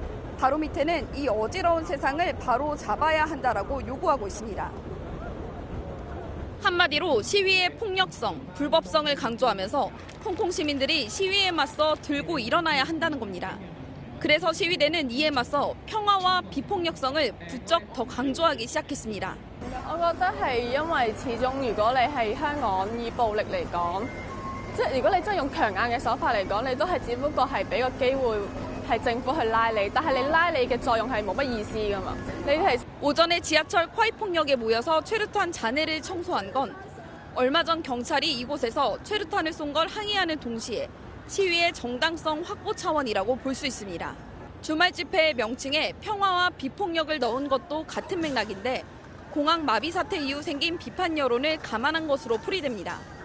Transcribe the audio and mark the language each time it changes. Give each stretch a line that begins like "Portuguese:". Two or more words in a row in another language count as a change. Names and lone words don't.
Korean: 바로 밑에는 이 어지러운 세상을 바로 잡아야 한다라고 요구하고 있습니다. 한마디로 시위의 폭력성, 불법성을 강조하면서 홍콩 시민들이 시위에 맞서 들고 일어나야 한다는 겁니다. 그래서 시위대는 이에 맞서 평화와 비폭력성을 부쩍 더 강조하기 시작했습니다.
Cantonese: 我覺得係因為始終如果你係香港以暴力嚟講，即係如果你真係用強硬嘅手法嚟講，你都係只不過係俾個機會係政府去拉你，但係你拉你嘅作用係冇乜意思㗎嘛。你係
Korean: 오전에 지하철 콰이폭역에 모여서 최루탄 잔해를 청소한 건 얼마 전 경찰이 이곳에서 최루탄을 쏜 걸 항의하는 동시에 시위의 정당성 확보 차원이라고 볼 수 있습니다. 주말 집회의 명칭에 평화와 비폭력을 넣은 것도 같은 맥락인데 공항 마비 사태 이후 생긴 비판 여론을 감안한 것으로 풀이됩니다.